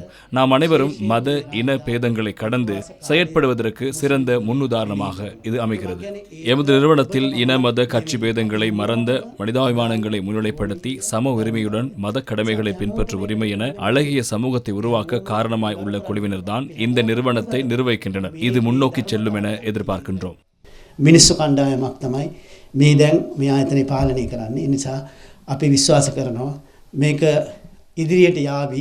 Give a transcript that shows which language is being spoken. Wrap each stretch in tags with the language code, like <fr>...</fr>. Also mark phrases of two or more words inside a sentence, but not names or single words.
<ta>நாம் அனைவரும் மத இன பேதங்களை கடந்து செயற்படுவதற்கு சிறந்த முன்னுதாரணமாக இது அமைகிறது. எமது நிறுவனத்தில் இன மத கட்சி பேதங்களை மறந்த மனிதாபிமானங்களை முன்னிலைப்படுத்தி சம உரிமையுடன் மத கடமைகளை பின்பற்றும் உரிமை என அழகிய சமூகத்தை உருவாக்க காரணமாய் உள்ள குழுவினர் தான் இந்த நிறுவனத்தை நிர்வகிக்கின்றனர். இது முன்னோக்கி செல்லும் என எதிர்பார்க்கின்றோம்.</ta> <si>මිනිස්සු කණ්ඩායමක් තමයි මේ දැන් මේ ආයතනය පාලනය කරන්නේ. ඒ නිසා අපි විශ්වාස කරනවා මේක ඉදිරියට යාවි.</si>